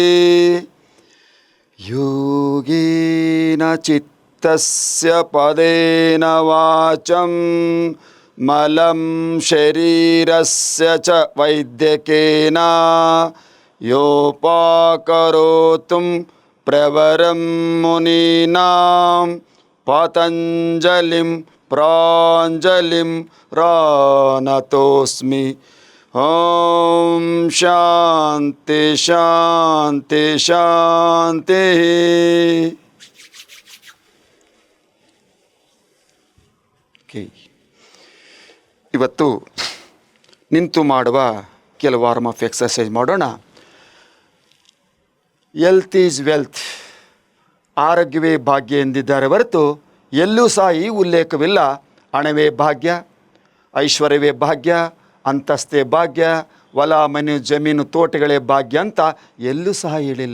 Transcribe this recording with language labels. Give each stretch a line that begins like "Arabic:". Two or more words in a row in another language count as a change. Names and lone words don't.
Sanskrit: योगेन चित्तस्य पदेन वाचं मलं शरीरस्य च वैद्यकेन योपाकरोतुं प्रवरं मुनीनां पतञ्जलिं प्राञ्जलिं प्रणतोऽस्मि। ओम शांति शांति शांतिः।
Kannada: ಇವತ್ತು ನಿಂತು ಮಾಡುವ ಕೆಲವು
English: warm up exercise
Kannada: ಮಾಡೋಣ.
English: health is wealth,
Kannada: ಆರೋಗ್ಯವೇ ಭಾಗ್ಯ ಎಂದಿದ್ದಾರೆ ಹೊರತು ಎಲ್ಲೂ ಸಹ ಈ ಉಲ್ಲೇಖವಿಲ್ಲ ಹಣವೇ ಭಾಗ್ಯ, ಐಶ್ವರ್ಯವೇ ಭಾಗ್ಯ, ಅಂತಸ್ತೆ ಭಾಗ್ಯ, ಹೊಲ ಮನೆ ಜಮೀನು ತೋಟಗಳೇ ಭಾಗ್ಯ ಅಂತ ಎಲ್ಲೂ ಸಹ ಹೇಳಿಲ್ಲ.